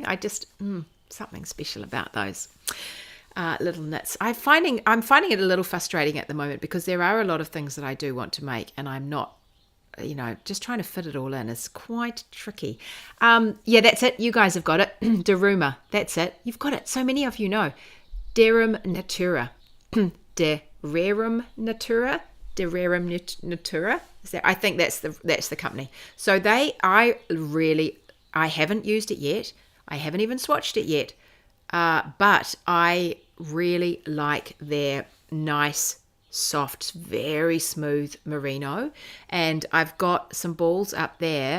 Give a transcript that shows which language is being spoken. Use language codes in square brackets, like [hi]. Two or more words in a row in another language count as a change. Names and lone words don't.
[en] I just something special about those little knits. I'm finding it a little frustrating at the moment because there are a lot of things that I do want to make, and I'm not, just trying to fit it all in is quite tricky. That's it. You guys have got it. Daruma. That's it. You've got it. So many of you know. Derum Natura. Dererum Natura. Dererum Natura. I think that's the company. So I haven't used it yet. I haven't even swatched it yet. But I really like their nice, soft, very smooth merino, and I've got some balls up there.